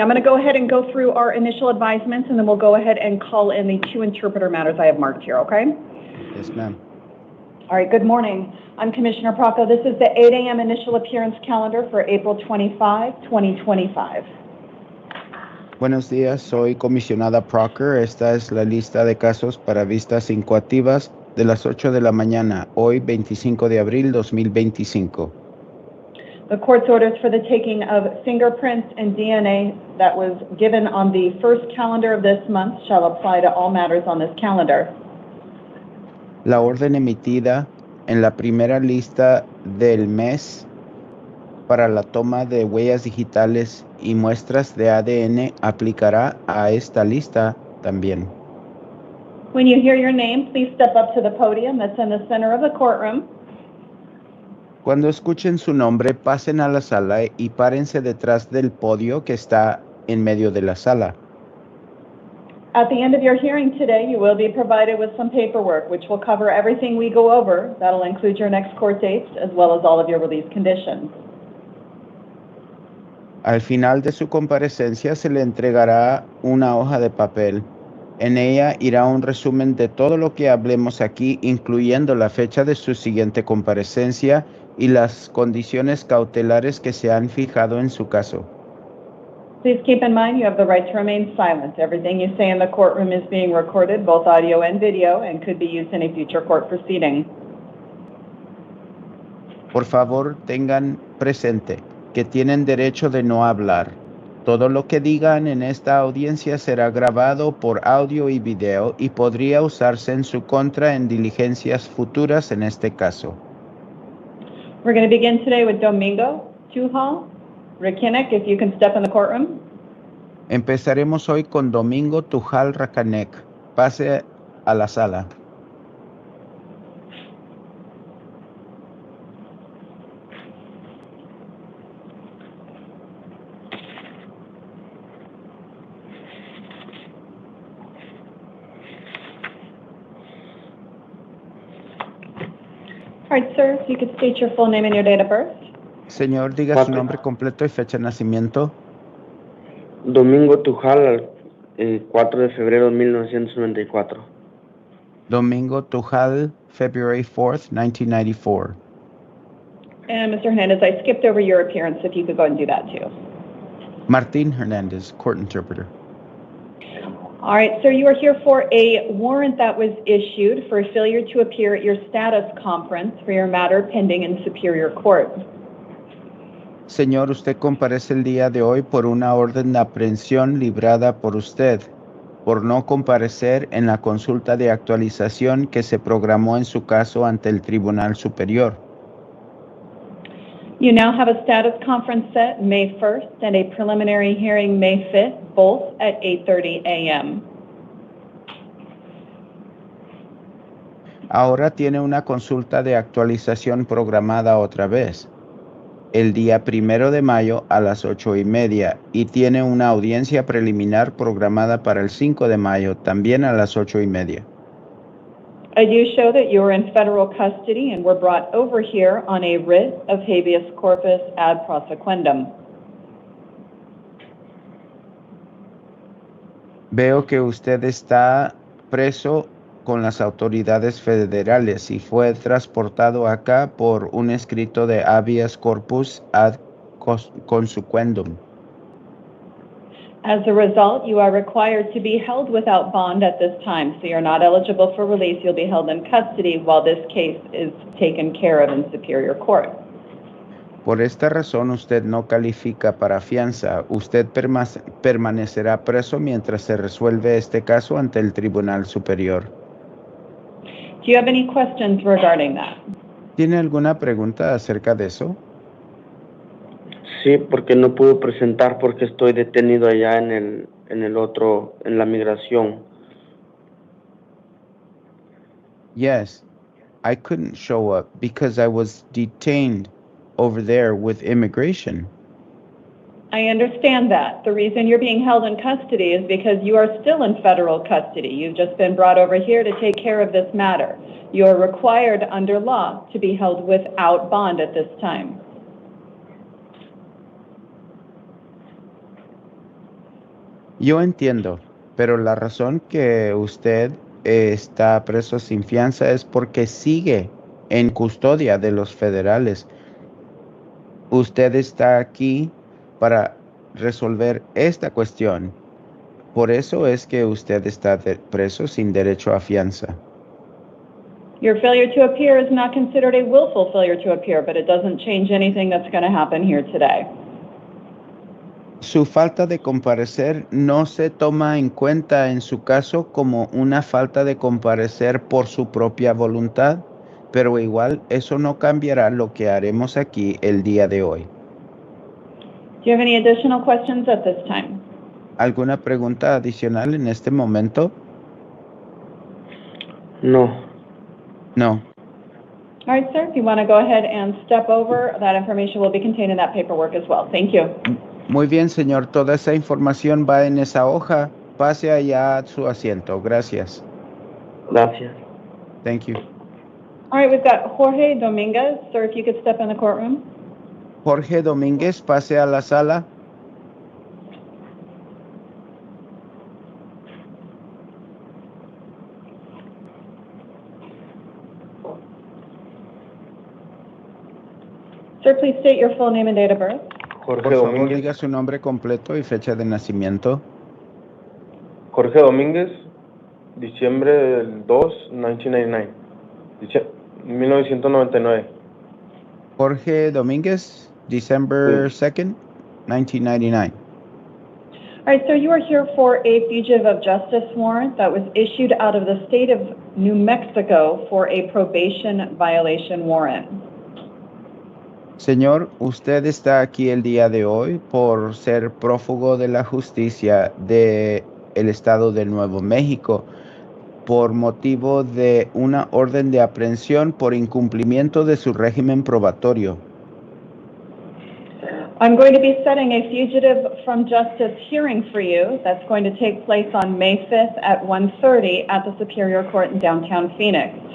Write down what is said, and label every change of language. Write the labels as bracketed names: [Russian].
[English] I'm going to go ahead and go through our initial advisements, and then we'll go ahead and call in the 2 interpreter matters I have marked here, okay? Yes, ma'am. All right, good morning. I'm Commissioner Procco. This is the 8 a.m. initial appearance calendar for April 25, 2025. [Spanish] Buenos días, soy comisionada Proctor. Esta es la lista de casos para vistas incoativas de las 8 de la mañana, hoy 25 de abril 2025. [English] The court's orders for the taking of fingerprints and DNA that was given on the first calendar of this month shall apply to all matters on this calendar. [Spanish] La orden emitida en la primera lista del mes para la toma de huellas digitales y muestras de ADN aplicará a esta lista también. [English] When you hear your name, please step up to the podium that's in the center of the courtroom. [Spanish] Cuando escuchen su nombre, pasen a la sala y párense detrás del podio que está en medio de la sala. [English] At the end of your hearing today, you will be provided with some paperwork which will cover everything we go over. That'll include your next court dates as well as all of your release conditions. [Spanish] Al final de su comparecencia se le entregará una hoja de papel. En ella irá un resumen de todo lo que hablemos aquí, incluyendo la fecha de su siguiente comparecencia y las condiciones cautelares que se han fijado en su caso. [English] Please keep in mind you have the right to remain silent. Everything you say in the courtroom is being recorded, both audio and video, and could be used in a future court proceeding. [Spanish] Por favor, tengan presente que tienen derecho de no hablar. Todo lo que digan en esta audiencia será grabado por audio y video y podría usarse en su contra en diligencias futuras en este caso. [English] We're going to begin today with Domingo Tuhal. Rakinek, if you can step in the courtroom. [Spanish] Empezaremos hoy con Domingo Tujal Racanek. Pase a la sala. [English] All right, sir, if you could state your full name and your date of birth. [Spanish] Señor, diga su nombre completo y fecha de nacimiento. Domingo Tujal, 4 de febrero de 1994. [English] Domingo Tujal, February 4th, 1994. And Mr. Hernandez, I skipped over your appearance, if you could go ahead and do that too. Martín Hernandez, court interpreter. All right, sir, you are here for a warrant that was issued for failure to appear at your status conference for your matter pending in Superior Court. [Spanish] Señor, usted comparece el día de hoy por una orden de aprehensión librada por usted, por no comparecer en la consulta de actualización que se programó en su caso ante el Tribunal Superior. [English] You now have a status conference set May 1st and a preliminary hearing May 5th, both at 8:30 a.m. [Spanish] Ahora tiene una consulta de actualización programada otra vez, el día 1 de mayo a las 8:30, y tiene una audiencia preliminar programada para el 5 de mayo, también a las 8:30. [English] I do show that you are in federal custody and were brought over here on a writ of habeas corpus ad prosequendum. [Spanish] Veo que usted está preso con las autoridades federales y fue transportado acá por un escrito de habeas corpus ad consequendum. [English] As a result, you are required to be held without bond at this time, so you're not eligible for release. You'll be held in custody while this case is taken care of in Superior Court. [Spanish] Por esta razón, usted no califica para fianza. Usted permanecerá preso mientras se resuelve este caso ante el Tribunal Superior. [English] Do you have any questions regarding that? [Spanish] ¿Tiene alguna pregunta acerca de eso? Sí, porque no puedo presentar porque estoy detenido allá en la migración. [English] Yes. I couldn't show up because I was detained over there with immigration. I understand that. The reason you're being held in custody is because you are still in federal custody. You've just been brought over here to take care of this matter. You are required under law to be held without bond at this time. [Spanish] Yo entiendo, pero la razón que usted está preso sin fianza es porque sigue en custodia de los federales. Usted está aquí para resolver esta cuestión. Por eso es que usted está preso sin derecho a fianza. [English] Your failure to appear is not considered a willful failure to appear, but it doesn't change anything that's going to happen here today. [Spanish] Su falta de comparecer no se toma en cuenta en su caso como una falta de comparecer por su propia voluntad, pero igual eso no cambiará lo que haremos aquí el día de hoy. [English] Do you have any additional questions at this time? [Spanish] ¿Alguna pregunta adicional en este momento? No. [English] No. All right, sir, if you want to go ahead and step over, that information will be contained in that paperwork as well. Thank you. [Spanish] Muy bien, señor. Toda esa información va en esa hoja. Pase allá a su asiento. Gracias. Gracias. [English] Thank you. All right, we've got Jorge Dominguez. Sir, if you could step in the courtroom. [Spanish] Jorge Domínguez, pase a la sala. [English] Sir, please state your full name and date of birth. [Spanish] Jorge Por favor, Domínguez. diga su nombre completo y fecha de nacimiento. Jorge Domínguez, diciembre del 2, 1999. [English] 1999. Jorge Domínguez, December 2nd, 1999. All right, sir, you are here for a fugitive of justice warrant that was issued out of the state of New Mexico for a probation violation warrant. [Spanish] Señor, usted está aquí el día de hoy por ser prófugo de la justicia del estado de Nuevo México por motivo de una orden de aprehensión por incumplimiento de su régimen probatorio. [English] I'm going to be setting a fugitive from justice hearing for you that's going to take place on May 5th at 1:30 at the Superior Court in downtown Phoenix.